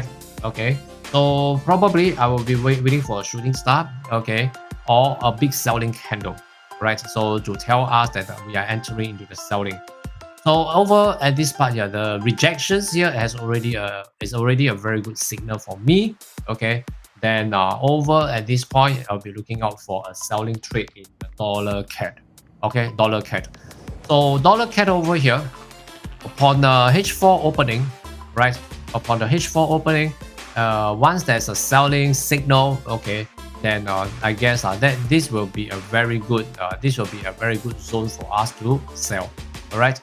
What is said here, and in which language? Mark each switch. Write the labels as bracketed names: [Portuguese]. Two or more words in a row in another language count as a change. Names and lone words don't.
[English] Okay, so probably I will be waiting for a shooting star, okay, or a big selling candle, right? So to tell us that we are entering into the selling. So over at this part here, the rejections here is already a very good signal for me. Okay, then over at this point, I'll be looking out for a selling trade in the dollar CAD. Okay, dollar CAD. So dollar CAD over here, upon the H4 opening, right? Upon the H4 opening, once there's a selling signal, okay, then I guess that this will be a very good zone for us to sell. All right.